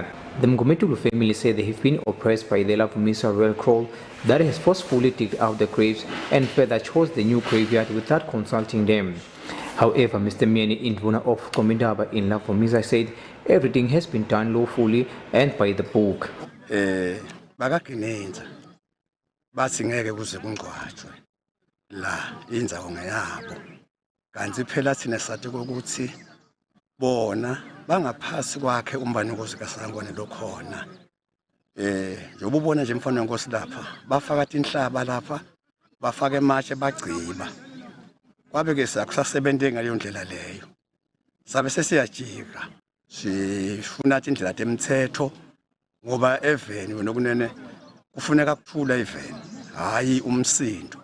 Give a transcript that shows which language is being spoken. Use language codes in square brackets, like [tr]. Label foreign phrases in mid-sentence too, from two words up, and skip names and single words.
[en] The Mgometulu family say they have been oppressed by the Lavumisa royal crow that has forcefully digged out the graves and further chose the new graveyard without consulting them. However, Mr. Mieni Indvuna of Komindaba in Lavumisa said everything has been done lawfully and by the book. [ss] La indzawo ngeyabo kanti phela thina sathi ukuthi bona bangaphasi kwakhe umbanikosi kaSangwane lokhona njengoba ubona nje mfana wenkosi lapha bafaka inhlaba lapha bafaka ematshe bagciba kwabe ke sakusasebenze ngaleyo ndlela leyo sabe sesiyajika sifuna indlela temthetho ngoba eveni wena kunene kufuneka kuphula eveni hayi umsindo.